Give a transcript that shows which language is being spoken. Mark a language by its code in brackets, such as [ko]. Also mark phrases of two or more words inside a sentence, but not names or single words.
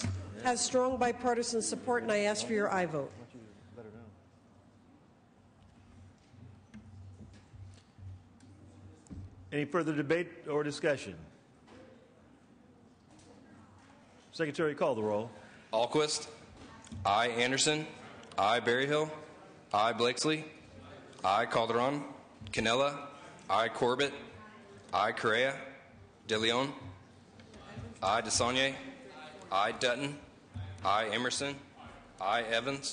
[en] Has strong bipartisan support, and I ask for your aye vote. Any further debate or discussion? Secretary, call the roll. Alquist. Aye. Anderson. Aye. Berryhill. Aye. Blakesley. Aye. Calderon. Canella. Aye. Corbett. Aye. Correa. De Leon. Aye. DeSaulnier. Aye. Dutton. Aye. Emerson. Aye. Evans.